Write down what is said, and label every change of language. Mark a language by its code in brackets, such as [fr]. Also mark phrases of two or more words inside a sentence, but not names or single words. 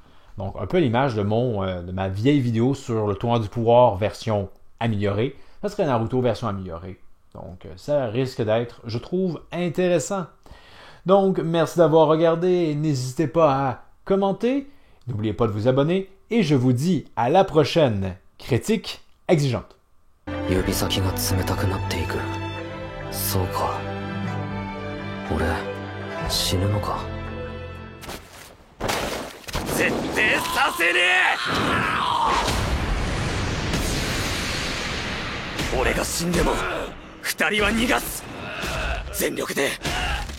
[fr] Donc un peu l'image de ma vieille vidéo sur le tournoi du pouvoir version améliorée, ça serait Naruto version améliorée. Donc ça risque d'être, je trouve, intéressant. Donc merci d'avoir regardé, n'hésitez pas à commenter, n'oubliez pas de vous abonner, et je vous dis à la prochaine critique exigeante. [ja] 指先が冷たくなっていく。そうか。俺、死ぬのか。絶対させねえ。俺が死んでも、二人は逃がす。全力で